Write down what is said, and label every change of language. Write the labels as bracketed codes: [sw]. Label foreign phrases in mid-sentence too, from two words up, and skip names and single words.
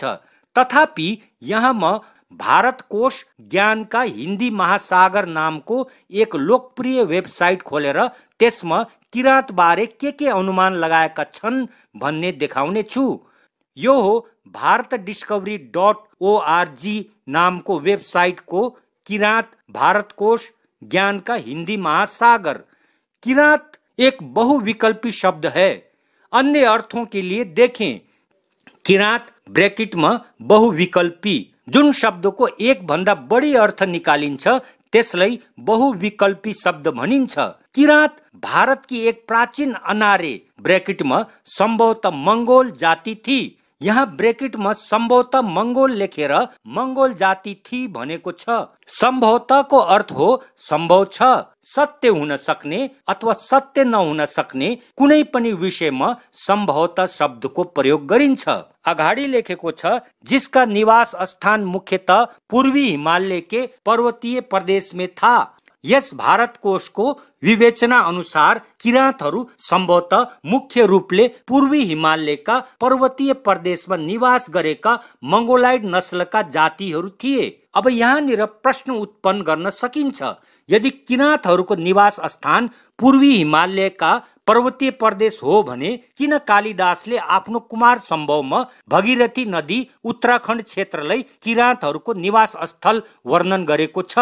[ne] तथापि यहाँ म भारत कोश ज्ञानका हिन्दी महासागर नामको एक लोकप्रिय वेबसाइट खोलेर त्यसमा किराँत बारे के अनुमान लगाएका छन् भन्ने देखाउने छु। यो हो bharatdiscovery.org नामको वेबसाइटको किराँत भारत कोश ज्ञानका हिन्दी महासागर। [hi] किराँत एक बहुविकल्पी शब्द है। अन्य अर्थों के लिए देखें। किराँत ब्रैकेट में बहुविकल्पी, [ne] जुन शब्दको एक भन्दा बढी अर्थ निकालिन्छ त्यसलाई बहुविकल्पी शब्द भनिन्छ। [hi] किराँत भारत की एक प्राचीन अनारे ब्रैकेट में संभवतः मंगोल जाति थी [ne] यहाँ ब्रेकेटमा सम्भवतः मंगोल लेखेर मंगोल जाति थी भनेको छ। सम्भवतःको अर्थ हो सम्भव छ, सत्य हुन सक्ने अथवा सत्य नहुन सक्ने कुनै पनि विषयमा सम्भवतः शब्दको प्रयोग गरिन्छ। अगाडि लेखेको छ [hi] जिसका निवास स्थान मुख्यतः पूर्वी हिमालय के पर्वतीय प्रदेश में था। [ne] यस भारत कोशको विवेचना अनुसार किराँतहरू सम्भवतः मुख्य रूपले पूर्वी हिमालयका पर्वतीय प्रदेशमा निवास गरेका मंगोलाइड नस्लका जातिहरू थिए। अब यहाँनिर प्रश्न उत्पन्न गर्न सकिन्छ, यदि किराँतहरूको निवास स्थान पूर्वी हिमालयका पर्वतीय प्रदेश हो भने किन कालिदासले आफ्नो कुमार सम्भवमा भगीरथी नदी उत्तराखण्ड क्षेत्रलाई किराँतहरूको निवास स्थल वर्णन गरेको छ?